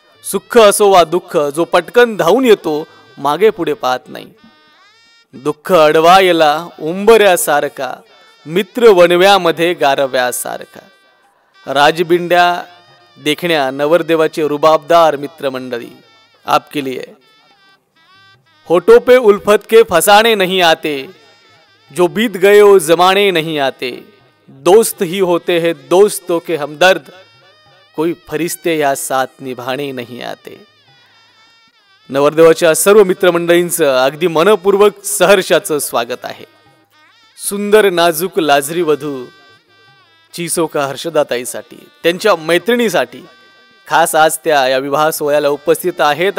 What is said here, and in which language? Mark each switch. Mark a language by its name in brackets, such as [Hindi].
[Marathi] सुख असो वा दुःख, जो पटकन धावून येतो, मागे पुढे पाहत नाही. दुःख अडवायला उंबऱ्यासारखा, मित्र वनव्यामध्ये गारव्यासारखा. राजबिंड्या देखण्या नवरदेवाचे रुबाबदार मित्रमंडळी [Hindi] आपके लिए. होठों पे उल्फत के फसाने नहीं आते, जो बीत गए वो जमाने नहीं आते. दोस्त ही होते हैं दोस्तों के हमदर्द, कोई फरिश्ते या साथ निभाने नहीं आते. [Marathi] नवरदेवाच्या सर्व मित्रमंडळींचं अगदी मनपूर्वक सहर्षाचं स्वागत आहे. सुंदर नाजूक लाजरी वधू चिसोका हर्षदाताईसाठी, त्यांच्या मैत्रिणीसाठी खास आज त्या या विवाह सोहळ्याला उपस्थित आहेत.